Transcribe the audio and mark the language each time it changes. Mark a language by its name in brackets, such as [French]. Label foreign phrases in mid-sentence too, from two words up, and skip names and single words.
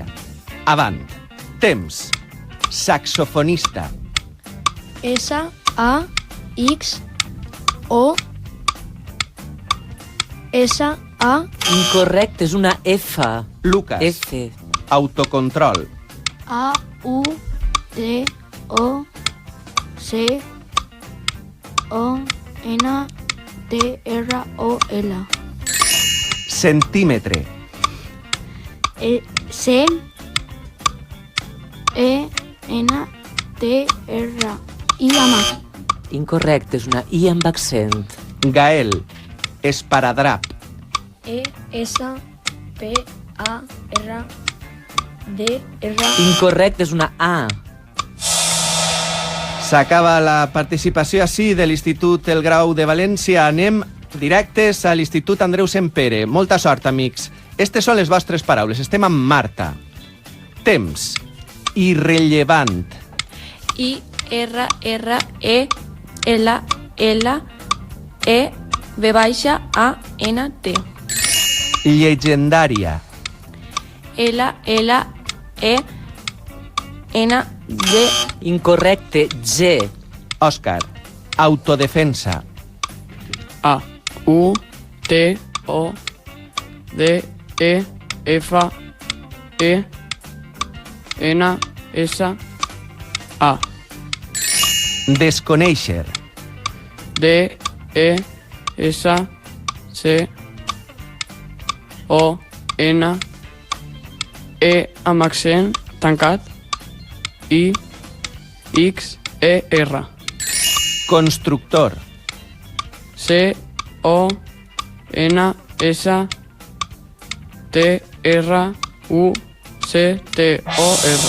[Catalan] Avant. Temps. Saxofonista. S-A-X-O-S-A... Incorrecte, és una F. Lucas. F. Autocontrol. A-U-T-O-C-O-N-T-R-O-L. Centímetre. C-E-N-T-R-I amb aquí. Incorrecte, és una I amb accent. Gael. Esparadrap. E-S-P-A-R-D-R... Incorrecte, és una A. S'acaba la participació així de l'Institut El Grau de València. Anem directes a l'Institut Andreu Sempere. Molta sort, amics. Estes són les vostres paraules. Estem amb Marta. Temps. Irrellevant. I-R-R-E-L-L-E-V-A-N-T. Llegendària. L-L-E-N-D. Incorrecte, G. Òscar. Autodefensa. A-U-T-O-D-E-F-E-N-S-A. Desconèixer. D-E-S-C-O-N-E amb accent tancat I-X-E-R. Constructor. C-O-N-S-T-R-U-C-T-O-R.